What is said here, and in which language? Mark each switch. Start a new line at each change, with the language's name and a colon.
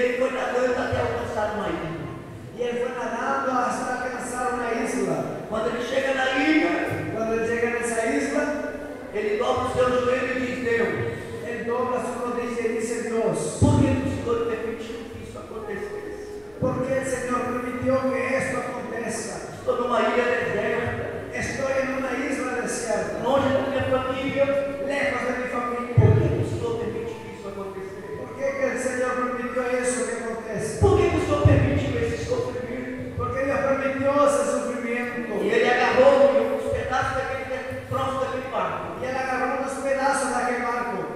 Portuguese: nadando até alcançar uma ilha.
Spanish: Y él fue nadando hasta alcanzar una isla.
Portuguese: Quando ele chega na ilha,
Spanish: Cuando él llega en esa isla,
Portuguese: ele dobra o seu joelho e diz: Deus,
Spanish: él dobla su rodilla y dice: Dios,
Portuguese: por que o Senhor permitiu que isso acontecesse?
Spanish: ¿por qué el Señor permitió que esto acontezca?
Portuguese: Estou numa ilha deserta,
Spanish: Estoy en una isla desierta,
Portuguese: longe da minha família.
Spanish: lejos de mi familia.
Portuguese: Por que o Senhor permite que isso aconteça?
Spanish: ¿Por qué que el Señor permitió eso que acontezca?
Portuguese: Por que o Senhor permitiu esse sofrimento?
Spanish: ¿Por qué Dios permitió ese sufrimiento?
Portuguese: E ele agarrou os pedaços daquele troço daquele barco.
Spanish: Y él agarró unos pedazos de aquel barco